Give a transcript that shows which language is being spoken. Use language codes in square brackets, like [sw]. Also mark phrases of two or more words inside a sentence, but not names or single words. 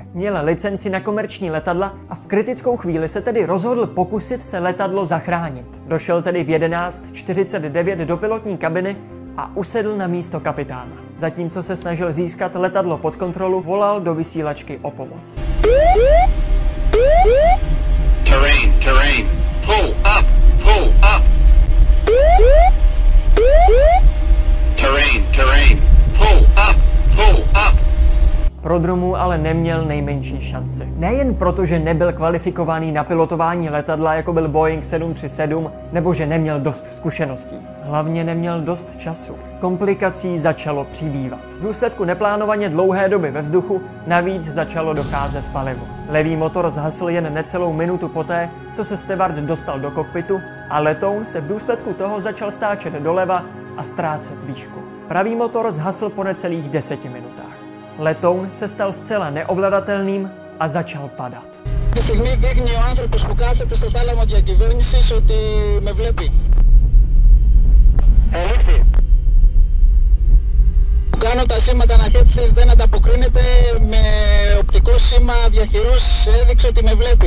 [cs] Měl licenci na komerční letadla a v kritickou chvíli se tedy rozhodl pokusit se letadlo zachránit. Došel tedy v 11:49 do pilotní kabiny a usedl na místo kapitána. Zatímco se snažil získat letadlo pod kontrolu, volal do vysílačky o pomoc. [en] Terrain. Pull up. Terrain. Pull up. [cs] Prodromů ale neměl nejmenší šanci. Nejen proto, že nebyl kvalifikovaný na pilotování letadla, jako byl Boeing 737, nebo že neměl dost zkušeností. Hlavně neměl dost času. Komplikací začalo přibývat. V důsledku neplánovaně dlouhé doby ve vzduchu navíc začalo docházet palivo. Levý motor zhasl jen necelou minutu poté, co se steward dostal do kokpitu a letoun se v důsledku toho začal stáčet doleva a ztrácet výšku. Pravý motor zhasl po necelých 10 minutách. Letoun se stal zcela neovladatelným a začal padat. [el] Τη στιγμή δείχνει ο άνθρωπος που κάθεται στο θάλαμο διακυβέρνησης ότι με βλέπει. Ελήφθη. Κάνω τα σήματα αναχέτησης, δεν ανταποκρίνεται, με οπτικό σήμα διαχειρός έδειξε ότι με βλέπει.